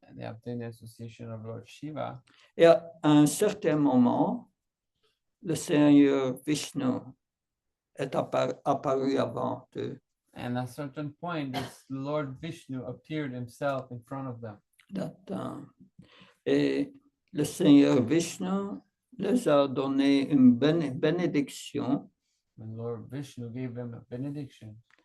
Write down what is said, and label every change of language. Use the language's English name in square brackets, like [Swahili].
[English] And they obtained the association of Lord Shiva. [French] Et à un certain moment, le Seigneur Vishnu est apparu avant eux. [English] And at a certain point, this Lord Vishnu appeared himself in front of them. [French] Et le Seigneur Vishnu les a donné une bénédiction. [English] And Lord Vishnu gave them a benediction.